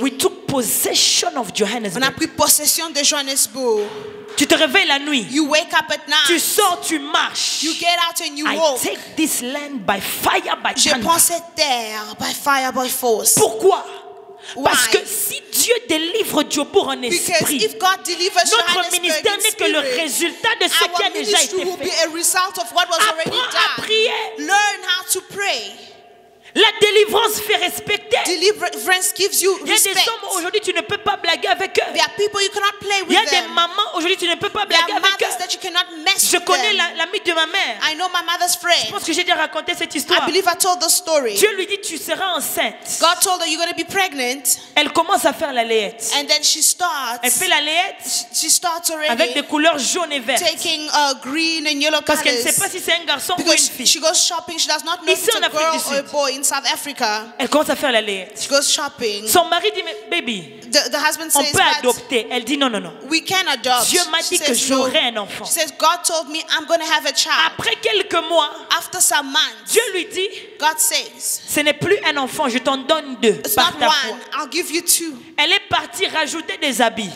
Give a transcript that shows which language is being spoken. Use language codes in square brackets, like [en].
[en] We took possession of Johannesburg. [fr] On a pris possession de Johannesburg. Tu te réveilles la nuit. [en] You wake up at night. [fr] Tu sors, tu marches. [en] You get out and you walk. I take this land by fire, by thunder. [fr] Je prends cette terre [en] by fire, by force. [fr] Pourquoi? Parce que si Dieu délivre Djobour en esprit, notre ministère n'est que le résultat de ce qui a déjà été fait. Apprends à prier. [en] Learn how to pray. [fr] La délivrance fait respecter. [en] Deliverance gives you respect. [fr] Il y a des hommes aujourd'hui tu ne peux pas blaguer avec eux. [en] There are people you cannot play with. [fr] Il y a des mamans aujourd'hui tu ne peux pas blaguer avec eux. [en] That you cannot mess [fr] Je [en] with [fr] connais [en] them. [fr] l'ami de ma mère. [en] I know my mother's friend. [fr] Je pense que j'ai déjà raconté cette histoire. [en] I believe I told the story. [fr] Dieu lui dit tu seras enceinte. [en] God told her you're going to be pregnant. [fr] Elle commence à faire la layette. [en] And then she starts. [fr] Elle fait la layette. [en] She starts already. [fr] Avec des couleurs jaunes et vertes. [en] Taking green and yellow colors. [fr] Parce qu'elle ne sait pas si c'est un garçon ou une fille. [en] She goes shopping. She does not know if it's a girl or a boy in South Africa. [fr] Elle commence à faire la layette. [en] She goes shopping. [fr] Son mari dit mais baby, [en] the husband says, [fr] on peut adopter. Elle dit non. [en] We can adopt. [fr] Dieu m'a dit que j'aurai un enfant. [en] She says God told me I'm going to have a child. [fr] Après quelques mois, [en] after some months, [fr] Dieu lui dit, [en] God says, [fr] ce n'est plus un enfant, je t'en donne 2. [en] It's not one, I'll give you 2. [fr] Elle est partie rajouter des habits.